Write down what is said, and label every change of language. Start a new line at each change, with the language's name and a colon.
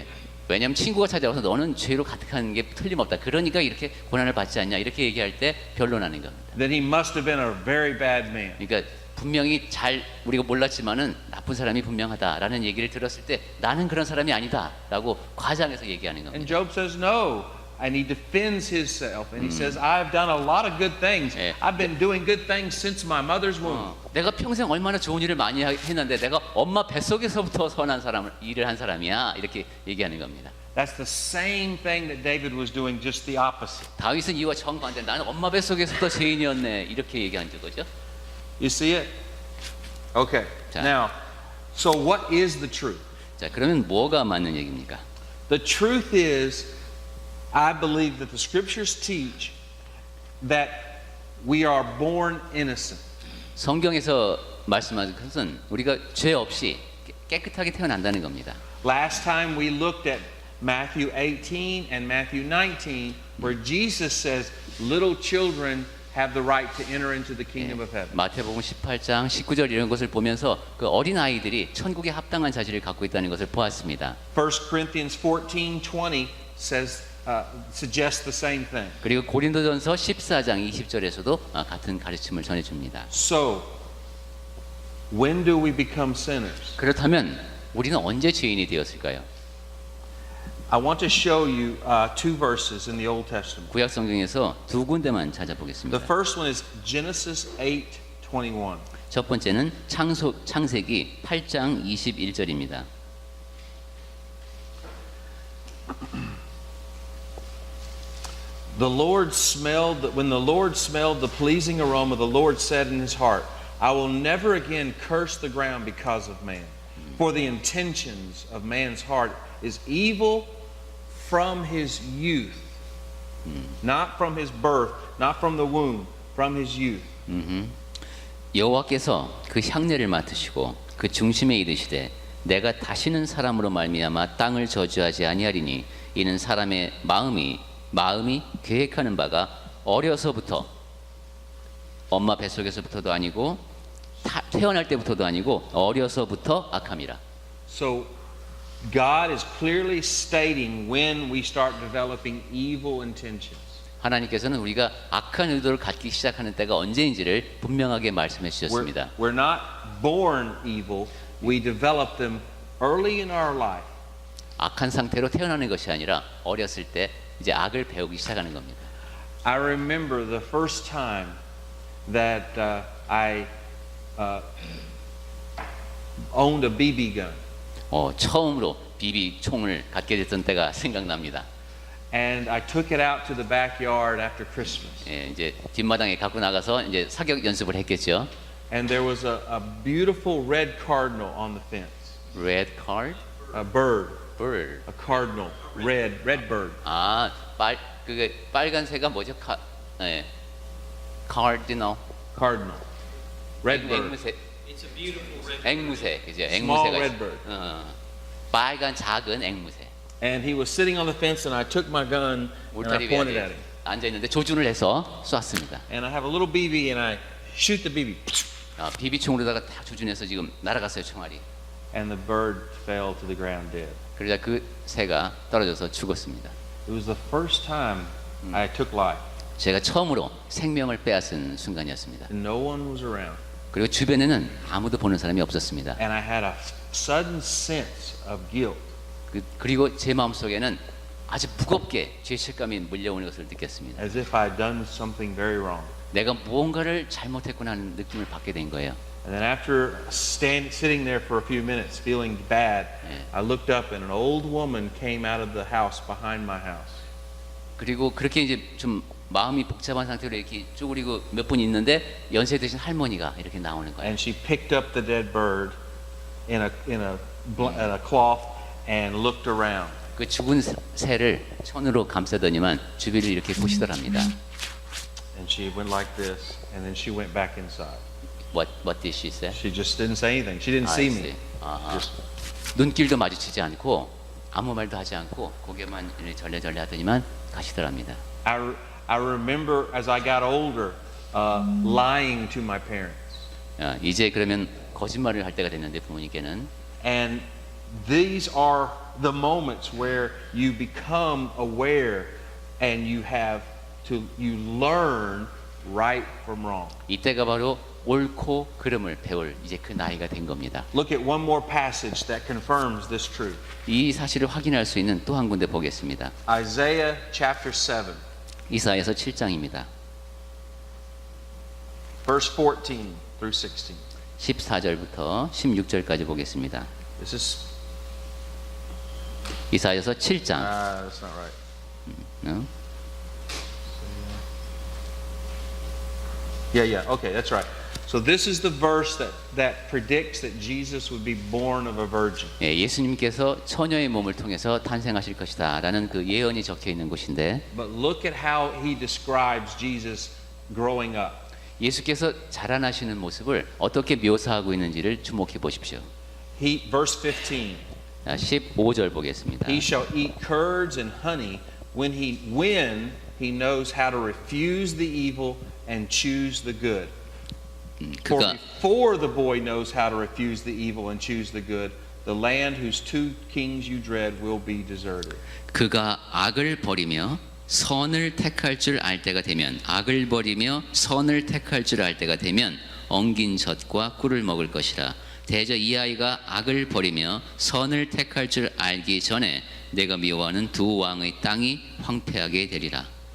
Korean: 예, 왜냐하면 친구가 찾아와서 너는 죄로 가득한 게 틀림없다. 그러니까 이렇게 고난을 받지 않냐 이렇게 얘기할 때 변론하는 겁니다.
English: then he must have been a very bad man.
Korean: 그러니까 분명히 우리가 몰랐지만은 나쁜 사람이 분명하다라는 얘기를 들었을 때 나는 그런 사람이 아니다라고 과장해서 얘기하는
English: And
Korean: 겁니다.
English: Job says no. And he defends himself and he says, I've done a lot of good things.
Korean: 예.
English: I've been doing good things since my mother's womb.
Korean: 내가 평생 얼마나 좋은 일을 많이 했는데 내가 엄마 뱃속에서부터 선한 일을 한 사람이야 이렇게 얘기하는 겁니다.
English: That's the same thing that David was doing, just the opposite.
Korean: 다윗은 이와 정반대. 나는 엄마 뱃속에서부터 죄인이었네 이렇게 얘기한 거죠.
English: You see it? Okay.
Korean: 자.
English: Now, so what is the truth?
Korean: 자, 그러면 뭐가 맞는 얘기입니까?
English: The truth is, I believe that the scriptures teach that we are born innocent.
Korean: 성경에서 말씀하는 것은 우리가 죄 없이 깨끗하게 태어난다는 겁니다.
English: Last time we looked at Matthew 18 and Matthew 19, where Jesus says, little children have the right to enter into the kingdom of heaven.
Korean: 마태복음 18장 19절 이런 것을 보면서 그 어린 아이들이 천국에 합당한 자질을 갖고 있다는 것을 보았습니다.
English: 1 Corinthians 14:20 suggests the same thing.
Korean: 그리고 고린도전서 14장 20절에서도 같은 가르침을 전해줍니다.
English: So, when do we become sinners?
Korean: 그렇다면 우리는 언제 죄인이 되었을까요?
English: I want to show you two verses in the Old Testament.
Korean: 구약 성경에서 두 군데만
English: The
Korean: 찾아보겠습니다.
English: first one is Genesis 8:21.
Korean: 첫 번째는 창세기 8장 21절입니다.
English: When the Lord smelled the pleasing aroma, the Lord said in his heart, I will never again curse the ground because of man. For the intentions of man's heart is evil from his youth. Not from his birth, not from the womb, from his youth.
Korean: 여호와께서 그 향내를 맡으시고 그 중심에 이르시되 내가 다시는 사람으로 말미암아 땅을 저주하지 아니하리니 이는 사람의 마음이 계획하는 바가 어려서부터 엄마 뱃속에서부터도 아니고 태어날 때부터도 아니고 어려서부터 악함이라.
English: So God is clearly stating when we start developing evil intentions.
Korean: 하나님께서는 우리가 악한 의도를 갖기 시작하는 때가 언제인지를 분명하게 말씀해 주셨습니다.
English: We're not born evil. We develop them early in our life.
Korean: 악한 상태로 태어나는 것이 아니라 어렸을 때 이제 악을 배우기 시작하는 겁니다.
English: I remember the first time that I owned a BB gun.
Korean: 처음으로 비비 총을 갖게 됐던 때가 생각납니다.
English: And I took it out to the backyard after Christmas.
Korean: 예, 이제 뒷마당에 갖고 나가서 이제 사격 연습을 했겠죠.
English: And there was a beautiful red cardinal on the fence. Red card, A bird, bird. a cardinal, red bird.
Korean: 그게 빨간새가 뭐죠? cardinal.
English: Cardinal. Red bird.
Korean: 앵무새.
English: It's a beautiful red
Korean: 앵무새, 그죠?
English: Small
Korean: 앵무새가.
English: red bird.
Korean: 빨간 작은 앵무새.
English: And he was sitting on the fence, and I took my gun and I
Korean: 울타리
English: pointed at
Korean: 위에
English: him.
Korean: 앉아 있는데 조준을 해서 쐈습니다.
English: And I have a little BB, and I shoot the BB.
Korean: 비비 총으로다가 딱 조준해서 지금 날아갔어요 총알이.
English: And the bird fell to the ground dead.
Korean: 그러자 그 새가 떨어져서 죽었습니다.
English: It was the first time I took life,
Korean: 제가 처음으로 생명을 빼앗은 순간이었습니다.
English: and no one was around.
Korean: 그리고 주변에는 아무도 보는 사람이 없었습니다.
English: And I had a sudden sense of guilt.
Korean: 그리고 제 마음속에는 아주 무겁게 죄책감이 밀려오는 것을 느꼈습니다.
English: As if I'd done something very wrong.
Korean: 내가 무언가를 잘못했구나 하는 느낌을 받게 된 거예요.
English: And then after sitting there for a few minutes feeling bad, I looked up and an old woman came out of the house behind my house.
Korean: 그리고 그렇게 이제 좀 마음이 복잡한 상태로 이렇게 쪼그리고 몇 분 있는데 연세 드신 할머니가 이렇게 나오는 거예요.
English: And she picked up the dead bird in a cloth and looked around.
Korean: 그 죽은 새를 손으로 감싸더니만 주위를 이렇게 보시더랍니다.
English: And she went like this, and then she went back inside. What did she say? She just didn't say anything. She didn't see me. Just,
Korean: 눈길도 마주치지 않고 아무 말도 하지 않고 고개만 절레절레 하더니만 가시더랍니다.
English: I remember as I got older, lying to my parents.
Korean: 이제 그러면 거짓말을 할 때가 됐는데 부모님께는
English: And these are the moments where you become aware and you learn right from wrong.
Korean: 이때가 바로 옳고 그름을 배울 이제 그 나이가 된 겁니다.
English: Look at one more passage that confirms this truth.
Korean: 이 사실을 확인할 수 있는 또 한 군데 보겠습니다.
English: Isaiah chapter 7,
Korean: 이사야서 7장입니다.
English: verse 14 through 16.
Korean: 14절부터 16절까지 보겠습니다.
English: This is
Korean: 이사야서 7장.
English: that's not right. 어? Yeah, okay, that's right. So this is the verse that predicts that Jesus would be born of a virgin.
Korean: 예, 예수님께서 처녀의 몸을 통해서 탄생하실 것이다라는 그 예언이 적혀 있는 곳인데
English: But look at how he describes Jesus growing up.
Korean: 예수께서 자라나시는 모습을 어떻게 묘사하고 있는지를 주목해 보십시오.
English: Verse 15.
Korean: 15절 보겠습니다.
English: He shall eat curds and honey when he knows how to refuse the evil and choose the good. For
Korean: 그가
English: before the boy knows how to refuse the evil and choose the good, the land whose two kings you dread will be deserted.
Korean: 그가 악을 버리며 선을 택할 줄 알 때가 되면 악을 버리며 선을 택할 줄 알 때가 되면 엉긴 젖과 꿀을 먹을 것이라. 대저 이 아이가 악을 버리며 선을 택할 줄 알기 전에 내가 미워하는 두 왕의 땅이 황폐하게 되리라.